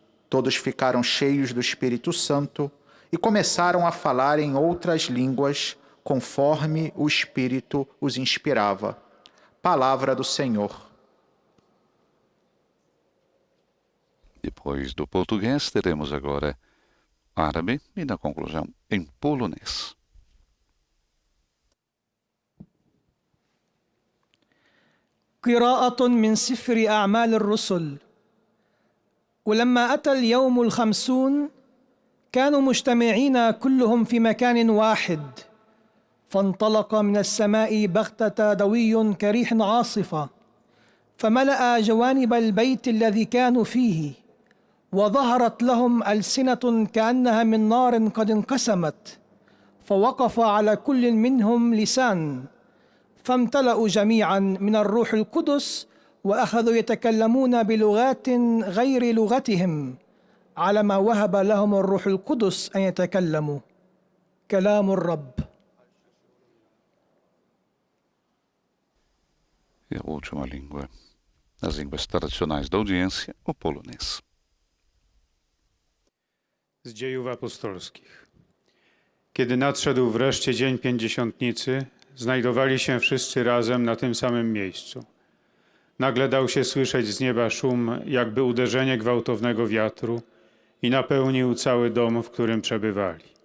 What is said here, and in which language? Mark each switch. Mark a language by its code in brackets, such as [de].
[pt] Todos ficaram cheios do Espírito Santo e começaram a falar em outras línguas, conforme o Espírito os inspirava. Palavra do Senhor. Depois do português, teremos agora árabe e, na conclusão, em polonês. [ar] قراءة من سفر أعمال الرسل. ولما أتى اليوم 50 كانوا مجتمعين كلهم في مكان واحد، فانطلق من السماء بغتة دوي كريح عاصفة، فملأ جوانب البيت الذي كانوا فيه، وظهرت لهم ألسنة كأنها من نار قد انقسمت، فوقف على كل منهم لسان، فامتلأوا جميعا من الروح القدس، وأخذوا يتكلمون بلغات غير لغتهم على ما وهب لهم الروح القدس أن يتكلموا. كلام الرب. [pt] E a última língua, das línguas tradicionais da audiência, o polonês. [pl] Z dziejów apostolskich. Kiedy nadszedł wreszcie dzień pięćdziesiątnicy, znajdowali się wszyscy razem na tym samym miejscu. Nagle dał się słyszeć z nieba szum, jakby uderzenie gwałtownego wiatru, i napełnił cały dom, w którym przebywali.